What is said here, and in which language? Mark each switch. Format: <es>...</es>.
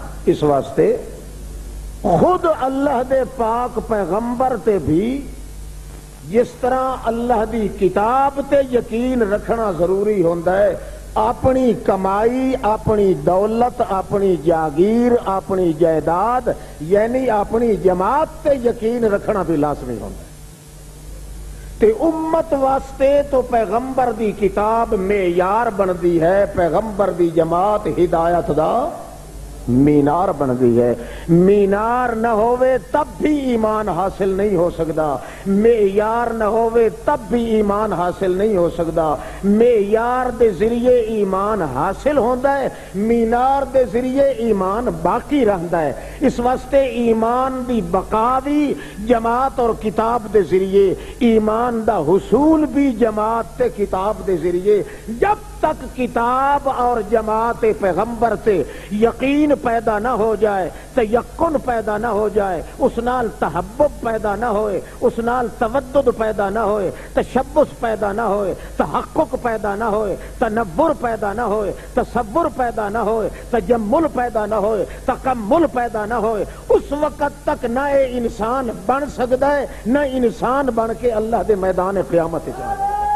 <pa>اس واسطے خود اللہ دے پاک پیغمبر تے بھی جس طرح اللہ دی کتاب تے یقین رکھنا ضروری ہوندا ہے اپنی کمائی اپنی دولت اپنی جاگیر اپنی جائیداد یعنی اپنی جماعت تے یقین رکھنا بھی لازمی ہوندا ہے. تے امت واسطے تو پیغمبر دی کتاب معیار بندی ہے پیغمبر دی جماعت ہدایت دا مینار بن گئی ہے.</pa> <ur>مینار نہ ہوئے تب بھی ایمان حاصل نہیں ہو سکتا معیار نہ ہوئے تب بھی ایمان حاصل نہیں ہو سکتا. معیار دے ذریعے ایمان حاصل ہوتا ہے مینار دے ذریعے ایمان باقی رہتا ہے.</ur> <pa>اس واسطے ایمان دی بقا بھی جماعت اور کتاب دے ذریعے ایمان دا حصول بھی جماعت تے کتاب دے ذریعے.</pa> <ur>جب تک کتاب اور جماعت پیغمبر سے یقین پیدا نہ ہو جائے تیقن پیدا نہ ہو جائے</ur> <pa>اس نال تحبب پیدا نہ ہوئے</pa> <ur>اس نال تودد پیدا نہ ہوئے تشبث پیدا نہ ہوئے تحقق پیدا نہ ہوئے تنور پیدا نہ ہوئے تصور پیدا نہ ہوئے تجمل پیدا نہ ہوئے تکمل پیدا نہ ہوئے اس وقت تک نہ انسان بن سکتا ہے نہ انسان بن کے اللہ دے میدان قیامت جائے.</ur>